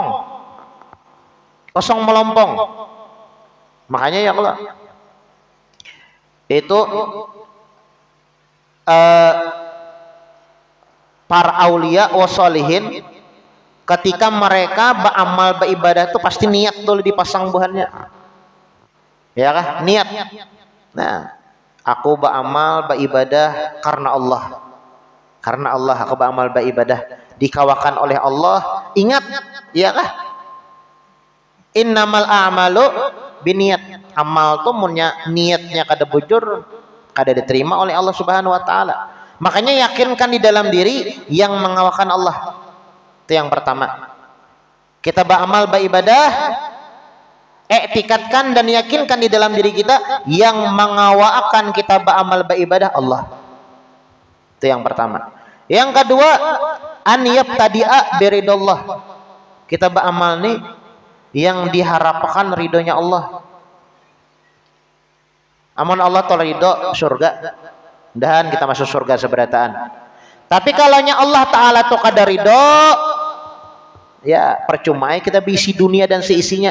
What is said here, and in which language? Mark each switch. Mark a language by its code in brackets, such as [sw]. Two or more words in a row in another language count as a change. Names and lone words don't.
[bjn] Kosong melompong. Makanya ya Allah itu para [ar] أولياء و صالحين [bjn] ketika mereka beramal beribadah itu pasti niat dulu dipasang buhannya. Ya kah? Niat. Nah, aku beramal beribadah karena Allah. Karena Allah aku beramal beribadah dikawakan oleh Allah. Ingat, ya kah? [ar] إنما الأعمال بالنية. [bjn] Amal tuh niatnya kada bujur, kada diterima oleh Allah [ar] سبحانه وتعالى. [id] Makanya yakinkan di dalam diri yang mengawakan Allah. Itu yang pertama. Kita beramal beribadah, etikatkan dan yakinkan di dalam diri kita yang mengawakan kita beramal beribadah Allah. Itu yang pertama. Yang kedua, [ar] أن يبتدئ برضا الله. [bjn] Kita beramal nih yang diharapkan ridhonya Allah. Amun Allah tolong ridho surga, dan kita masuk surga seberataan. Tapi kalaunya Allah Ta'ala tuh kada ridho, ya percuma kita bisi dunia dan seisinya.